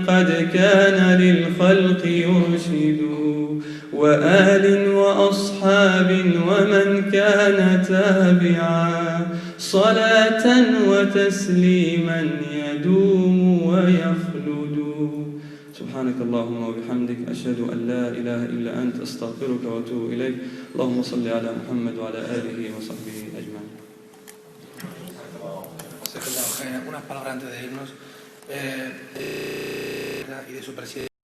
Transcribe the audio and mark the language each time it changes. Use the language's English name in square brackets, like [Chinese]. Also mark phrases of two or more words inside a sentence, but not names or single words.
[Arabic] قد كان للخلق يرشد وآل وأصحاب ومن كان تابعا صلاة وتسليما يدوم ويخلد سبحانك اللهم وبحمدك أشهد أن لا إله إلا أنت أستغفرك وأتوب إليك اللهم صل على محمد وعلى آله وصحبه أجمعين. [Spanish] Unas palabras antes de irnos y de su presidente.